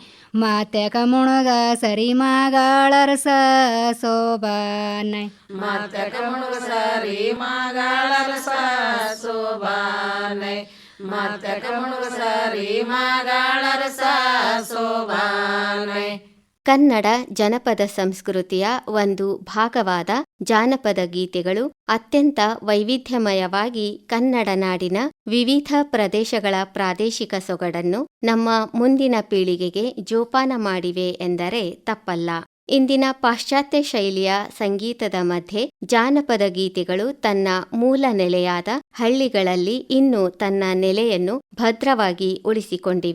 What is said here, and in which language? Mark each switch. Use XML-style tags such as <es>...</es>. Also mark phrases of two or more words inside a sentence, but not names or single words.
<kn>ಮಾತ್ಯಕ ಮುಣಗ ಸರಿ ಮಾಗಾಳರಸ ಶೋಭಾನೆ. ಮತ್ತಕ ಮುಳುಗ ಸರಿ ಮಗಳರಸ ಶೋಭಾನೆ. ಮತ್ತಕ ಮುಳುಗ ಸರಿ ಮಗಳರಸ ಶೋಭಾನೆ. ಕನ್ನಡ ಜನಪದ ಸಂಸ್ಕೃತಿಯ ಒಂದು ಭಾಗವಾದ ಜಾನಪದ ಗೀತೆಗಳು ಅತ್ಯಂತ ವೈವಿಧ್ಯಮಯವಾಗಿ ಕನ್ನಡ ನಾಡಿನ ವಿವಿಧ ಪ್ರದೇಶಗಳ ಪ್ರಾದೇಶಿಕ ಸೊಗಡನ್ನು ನಮ್ಮ ಮುಂದಿನ ಪೀಳಿಗೆಗೆ ಜೋಪಾನ ಮಾಡಿವೆ ಎಂದರೆ ತಪ್ಪಲ್ಲ. ಇಂದಿನ ಪಾಶ್ಚಾತ್ಯ ಶೈಲಿಯ ಸಂಗೀತದ ಮಧ್ಯೆ ಜಾನಪದ ಗೀತೆಗಳು ತನ್ನ ಮೂಲ ನೆಲೆಯಾದ ಹಳ್ಳಿಗಳಲ್ಲಿ ಇನ್ನೂ ತನ್ನ ನೆಲೆಯನ್ನು ಭದ್ರವಾಗಿ ಉಳಿಸಿಕೊಂಡಿವೆ.</kn>